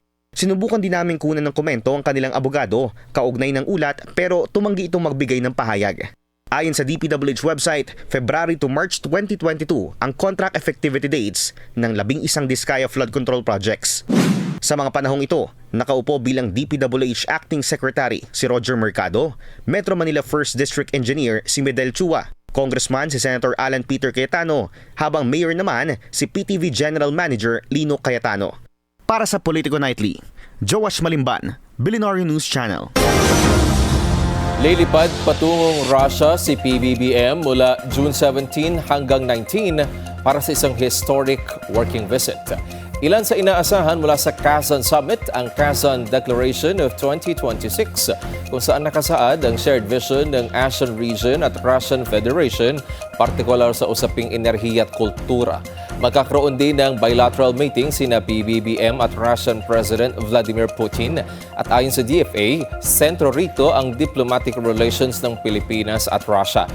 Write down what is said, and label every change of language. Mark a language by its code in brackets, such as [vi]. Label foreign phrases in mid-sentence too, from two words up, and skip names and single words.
[tl] Sinubukan din namin kunan ng komento ang kanilang abogado, kaugnay ng ulat pero tumanggi itong magbigay ng pahayag. Ayon sa DPWH website, February to March 2022 ang [en] contract effectivity dates [tl] ng 11 Diskaya [en] flood control projects. [tl] Sa mga panahong ito, nakaupo bilang DPWH Acting Secretary si Roger Mercado, Metro Manila 1st District Engineer si Medel Chua, Congressman si Senator Alan Peter Cayetano, habang Mayor naman si PTV General Manager Lino Cayetano. Para sa Politico Nightly, Joash Malimban, Billionaire News Channel. Lilipad patungong Russia si PBBM mula June 17 hanggang 19 para sa isang [en] historic working visit. [tl] Ilan sa inaasahan mula sa Kazan Summit ang Kazan Declaration of 2026 kung saan nakasaad ang [en] shared vision [tl] ng ASEAN region at Russian Federation, partikular sa usaping enerhiya at kultura. Magkakaroon din ng [en] bilateral meeting [tl] sina PBBM at Russian President Vladimir Putin at ayon sa DFA, sentro rito ang [en] diplomatic relations [tl] ng Pilipinas at Russia.